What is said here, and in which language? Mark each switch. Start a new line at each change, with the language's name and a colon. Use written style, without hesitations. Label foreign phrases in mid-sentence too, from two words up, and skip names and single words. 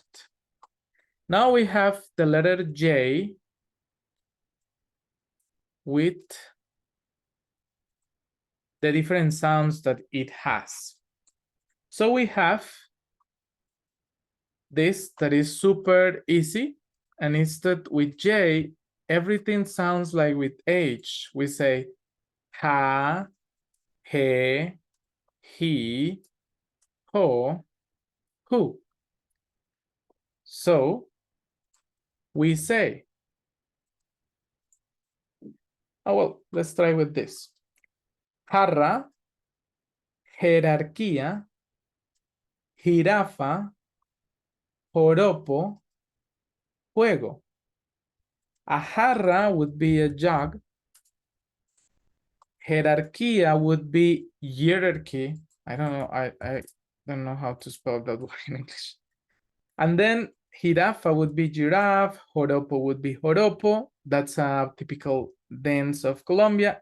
English: Now we have the letter J with the different sounds that it has. So we have this that is super easy, and it's that with J, everything sounds like with H. We say ha, he, he, ho, who. So we say, oh, well, let's try with this.
Spanish: Jarra, jerarquía, jirafa, joropo, juego.
English: A jarra would be a jug. Jerarquía would be hierarchy. I don't know. I don't know how to spell that word in English. And then jirafa would be giraffe. Joropo would be joropo. That's a typical dance of Colombia.